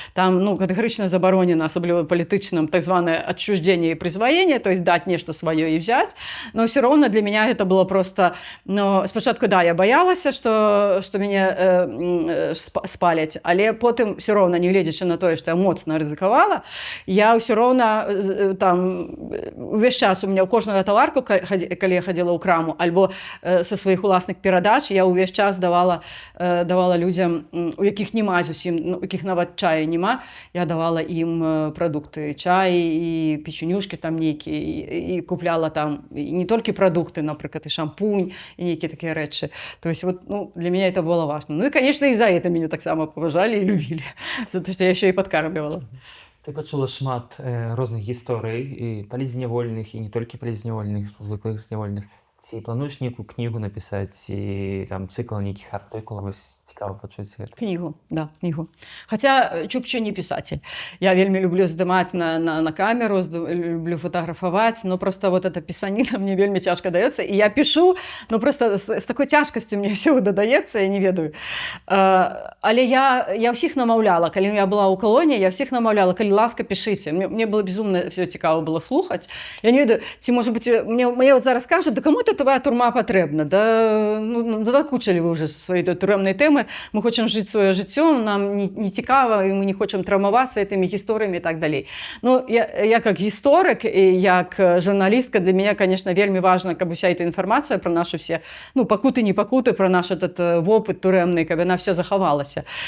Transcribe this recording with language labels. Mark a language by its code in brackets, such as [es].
[be] Там, ну, катэгарычна забаронена, асабліва палітычным, так званае [ru] адчуждение и присвоение, [be] то есть дать нешта сваё і взять, [ru] но все равно для меня это было просто, [be] ну, спачатку, да, я боялася, што мяне спаляць, але потым все роўна, не гледзячы на тое, што я моцна рызыкавала, я ўсё роўна там увесь час у меня ў кожную таварку, калі я хадзіла ў краму, альбо са сваіх уласных перадач, я ўвесь час давала людзям, у якіх няма зусім, у якіх нават чаю няма, я давала ім прадукты, чай і [ru] печенюшки [be] там нейкія, і купляла там не толькі прадукты, напрыклад, і шампунь, і нейкія такія рэчы. [ru] То есть вот, ну, для меня это было важно. Ну и, конечно, и за это меня так само поважали и любили, за то, что я еще и подкармливала. [be] Ты пачула шмат розных гісторый, і палізнявольных, і не толькі палізнявольных, звыклых знявольных. Ці плануеш нейкую кнігу напісаць, ці там цыкл нейкіх артыкулаў? Цікава пачуць гэта. [ru] Книгу, да, книгу. Хотя Чукча не писатель. [be] Я вельми люблю [ru] сдымать на камеру, люблю фотографовать, но просто вот эта писанина мне вельми тяжко дается. И я пишу, но просто с такой тяжкостью мне все додается, [be] я не ведаю. Але я всех намаўляла, калі я была ў калоніі, я всех намаўляла, калі ласка, [ru] пишите. Мне было безумно [be] все цікаво было слухать. Я не ведаю, [ru] ці, может быть, мне вот зараз кажуть, да кому-то твоя турма потребна, да, ну, докучили вы уже своей турэмнай темы. [be] Мы хочам жыць сваё жыццё, нам не цікава, і мы не хочам траўмавацца этымі гісторыямі і так далей. [ru] Ну, я как [be] гісторык і як журналістка, для меня, [ru] конечно, [be] вельмі важна, каб уся эта інфармацыя про нашу все, ну, пакуты, не пакуты, про наш этот вопыт турэмны, каб яна вся захавалася.